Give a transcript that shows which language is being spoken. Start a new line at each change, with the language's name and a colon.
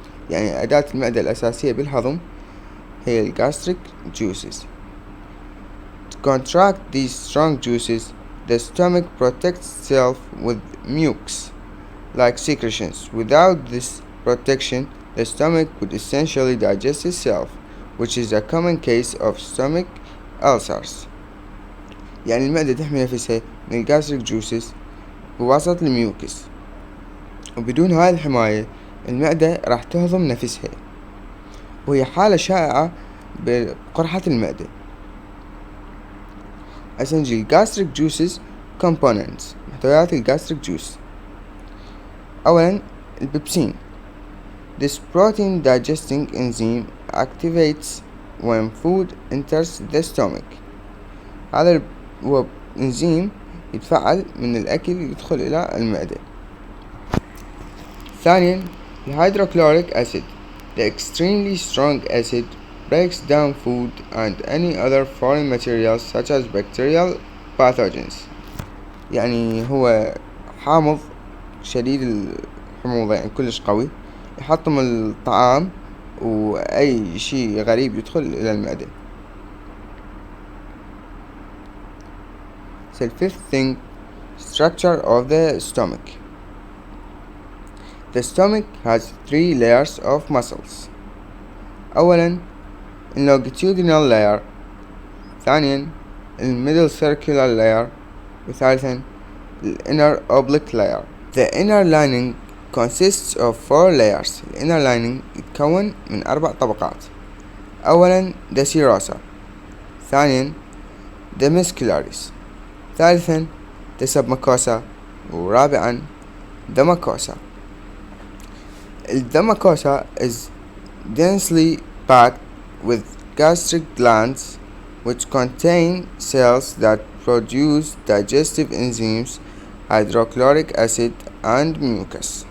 Arabic: يعني أداة المعدة الأساسية بالهضم هي gastric juices.
English: To contract these strong juices, the stomach protects itself with mucus like secretions. Without this protection, the stomach would essentially digest itself, which is a common case of stomach ulcers.
Arabic: يعني المعدة تحمي نفسها من الجاستريك جوسز بواسطة الميوكس، وبدون هاي الحماية المعدة راح تهضم نفسها، وهي حالة شائعة بقرحة المعدة. هسه نجي الجاستريك جوسز components، محتويات الجاستريك جوس. أولا البيبسين.
English: This protein digesting enzyme activates when food enters the stomach.
Arabic: هذا هو انزيم يتفاعل من الأكل يدخل إلى المعدة. ثانيا الهيدروكلوريك acid.
English: The extremely strong acid breaks down food and any other foreign materials such as bacterial pathogens.
Arabic: يعني هو حامض شديد الحموضة، يعني كلش قوي، يحطم الطعام وأي شيء غريب يدخل إلى المعدة.
English: So the fifth thing, structure of the stomach. The stomach has 3 layers of muscles.
Arabic: أولا
English: longitudinal layer،
Arabic: ثانيا
English: middle circular layer،
Arabic: وثالثا
English: inner oblique layer. The inner lining consists of 4 layers.
Arabic: inner lining يتكون من 4 طبقات. أولا
English: the serosa،
Arabic: ثانيا
English: the muscularis،
Arabic: ثالثا
English: the submucosa،
Arabic: ورابعا
English: the mucosa. The mucosa is densely packed with gastric glands which contain cells that produce digestive enzymes, hydrochloric acid and mucus.